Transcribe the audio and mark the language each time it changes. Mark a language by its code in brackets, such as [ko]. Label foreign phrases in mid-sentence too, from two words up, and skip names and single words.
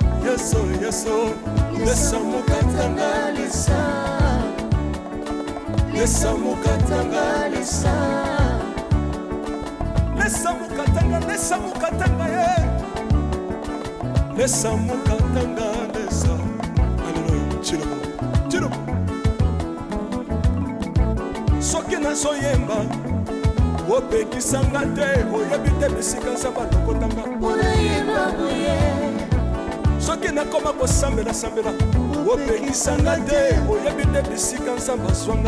[bem] Yesu, Yesu. Lesa mukatanga lesa. Lesa mukatanga lesa. Lesa mukatanga, lesa mukatanga ye. Lesa mukatanga lesa. Alléluia. Chirubu. Chirubu. [ln] Soki nazoyemba opekisanga te oyebi te bisika nzambe alokotanga. Unayemba buye. Soki nakoma kosambela sambela opekisanga te oyebi te bisika nzambe azwanga